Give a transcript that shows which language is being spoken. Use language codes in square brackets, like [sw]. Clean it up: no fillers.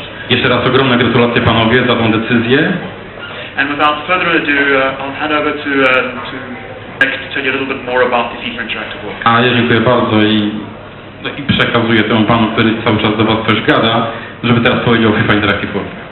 [pl] Jeszcze raz ogromne gratulacje panowie za tą decyzję. [en] And without further ado, I'll hand over to Mike to tell you a little bit more about the FIFA Interactive World. [pl] A ja dziękuję bardzo i przekazuję temu panu, który cały czas do was coś gada, żeby teraz powiedział o FIFA Interactive World.